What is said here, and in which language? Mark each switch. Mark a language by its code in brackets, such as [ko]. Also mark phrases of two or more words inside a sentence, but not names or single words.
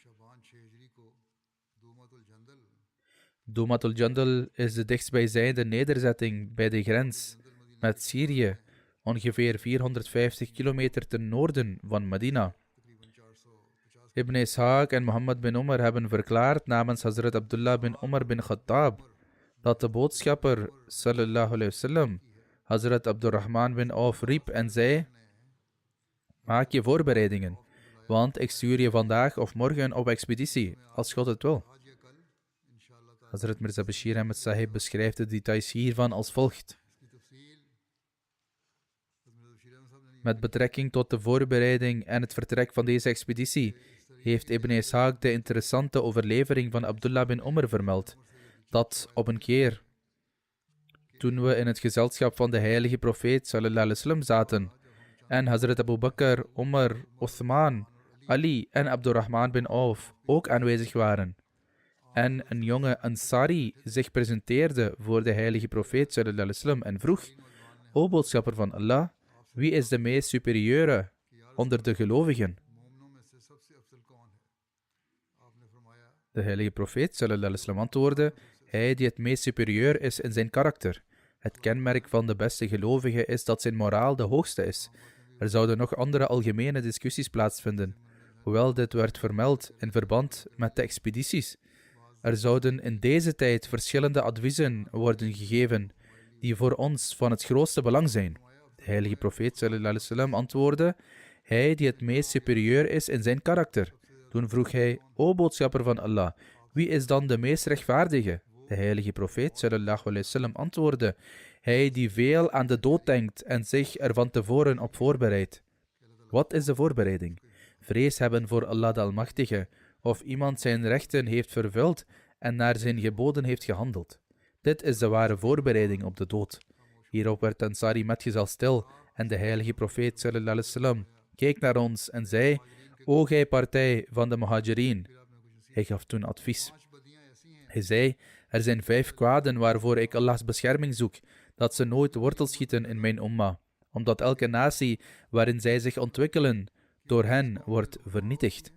[nl] Dumatul Jandal is de dichtstbijzijnde nederzetting bij de grens met Syrië, ongeveer 450 kilometer ten noorden van Medina. Ibn Ishaq en Mohammed bin Umar hebben verklaard namens Hazrat Abdullah bin Umar bin Khattab dat de boodschapper [ar] صلى الله عليه وسلم [nl] Hazrat Abdurrahman bin Auf riep en zei: maak je voorbereidingen, want ik stuur je vandaag of morgen op expeditie, als God het wil. Hazrat Mirza Bashir Ahmed Sahib beschrijft de details hiervan als volgt. Met betrekking tot de voorbereiding en het vertrek van deze expeditie heeft Ibn Ishaq de interessante overlevering van Abdullah bin Umar vermeld, dat op een keer, toen we in het gezelschap van de heilige profeet [ar] صلى الله عليه وسلم [nl] zaten en Hazrat Abu Bakr, Umar, Uthman, Ali en Abdurrahman bin Auf ook aanwezig waren, en een jonge Ansari zich presenteerde voor de heilige profeet [ar] صلى الله عليه وسلم [nl] en vroeg: O boodschapper van Allah, wie is de meest superieure onder de gelovigen? De heilige profeet [ar] صلى الله عليه وسلم [nl] antwoordde: hij die het meest superieur is in zijn karakter. Het kenmerk van de beste gelovige is dat zijn moraal de hoogste is. Er zouden nog andere algemene discussies plaatsvinden, hoewel dit werd vermeld in verband met de expedities. Er zouden in deze tijd verschillende adviezen worden gegeven die voor ons van het grootste belang zijn. De heilige profeet [ar] صلى الله عليه وسلم [nl] antwoordde: hij die het meest superieur is in zijn karakter. Toen vroeg hij: O boodschapper van Allah, wie is dan de meest rechtvaardige? De heilige profeet [ar] صلى الله عليه وسلم [nl] antwoordde: hij die veel aan de dood denkt en zich er van tevoren op voorbereidt. Wat is de voorbereiding? Vrees hebben voor Allah de Almachtige, of iemand zijn rechten heeft vervuld en naar zijn geboden heeft gehandeld. Dit is de ware voorbereiding op de dood. Hierop werd Ansari metgezel stil en de heilige profeet [ar] صلى الله عليه وسلم [nl] keek naar ons en zei: O gij partij van de Muhajirin. Hij gaf toen advies. Hij zei: er zijn 5 kwaden waarvoor ik Allahs bescherming zoek, dat ze nooit wortel schieten in mijn umma, omdat elke natie waarin zij zich ontwikkelen, door hen wordt vernietigd.